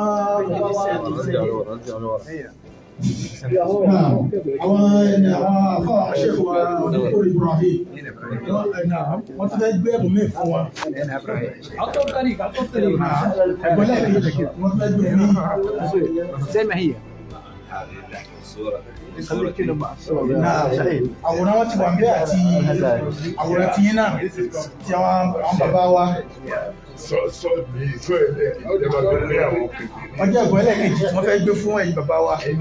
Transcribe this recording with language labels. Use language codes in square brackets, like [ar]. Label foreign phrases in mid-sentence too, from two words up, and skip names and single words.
[ar] نعم الشيخ دكتور ابراهيم نعم وانت تجيب من فوق عطوا الطريق عطوا الطريق زي ما هي [yo] àwòrán wọn ti wà níbẹ̀ àti àwòrán ti yín náà tí àwọn bàbá wa wọ́n jẹ́ ẹ̀gbọ́n ẹlẹ́ẹ̀kejì tí wọ́n fẹ́ gbé fún ẹ̀yin bàbá wa.